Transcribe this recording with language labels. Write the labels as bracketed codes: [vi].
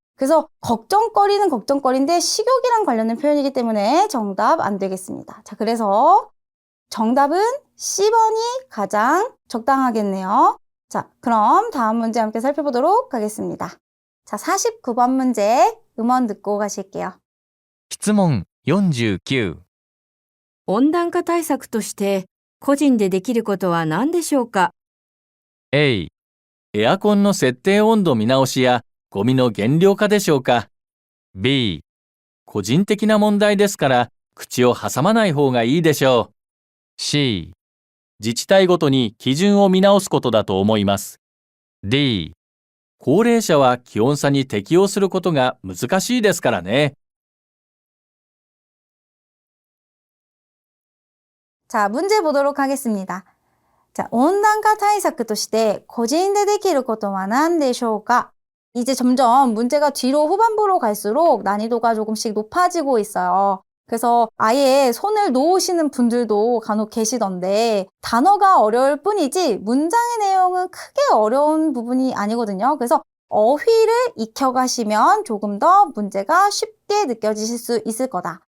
[ko] 그래서 걱정거리는 걱정거리인데 식욕이랑 관련된 표현이기 때문에 정답 안 되겠습니다. 자, 그래서 정답은 C번이 가장 적당하겠네요. 자, 그럼 다음 문제 함께 살펴보도록 하겠습니다. 자, 49번 문제 음원 듣고 가실게요. [ja] 質問49。温暖化対策として個人でできることは何でしょうか。 A、エアコンの設定温度見直しやゴミの減量化でしょうか。 B、個人的な問題ですから口を挟まない方がいいでしょう。 C、自治体ごとに基準を見直すことだと思います。 D、高齢者は気温差に適応することが難しいですからね。 [ko] 자, 문제 보도록 하겠습니다. [ja] 자, 온난화 対策として個人でできることは何でしょうか? [ko] 이제 점점 문제가 뒤로 후반부로 갈수록 난이도가 조금씩 높아지고 있어요. 그래서 아예 손을 놓으시는 분들도 간혹 계시던데 단어가 어려울 뿐이지 문장의 내용은 크게 어려운 부분이 아니거든요. 그래서 어휘를 익혀가시면 조금 더 문제가 쉽게 느껴지실 수 있을 거다.